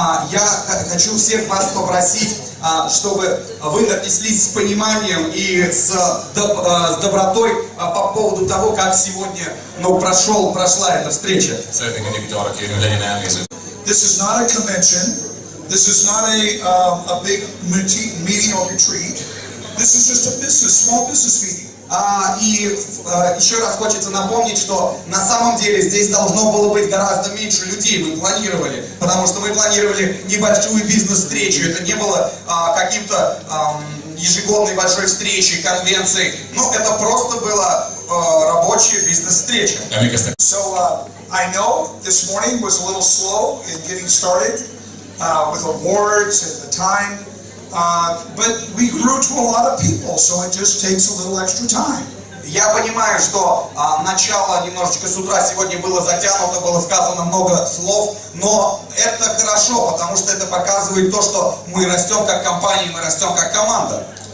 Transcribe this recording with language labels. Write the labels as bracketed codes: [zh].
[ru] Я хочу всех вас попросить, чтобы вы отнеслись с пониманием и с добротой по поводу того, как сегодня прошла эта встреча. [en] This is not a convention. This is not a big meeting or retreat. This is just a small business meeting. [ru] И еще раз хочется напомнить, что на самом деле здесь должно было быть гораздо меньше людей, мы планировали, потому что мы планировали небольшую бизнес-встречу, это не было каким-то ежегодной большой встречей, конвенцией, но это просто была рабочая бизнес-встреча. [en] So I know this morning was a little slow in getting started with awards and the time. But we grew to a lot of people, so it just takes a little extra time. [ru] Я понимаю, что начало немножечко с утра сегодня было затянуто, было сказано много слов, но это хорошо, потому что это показывает то, что мы растем как компания, мы растем как команда.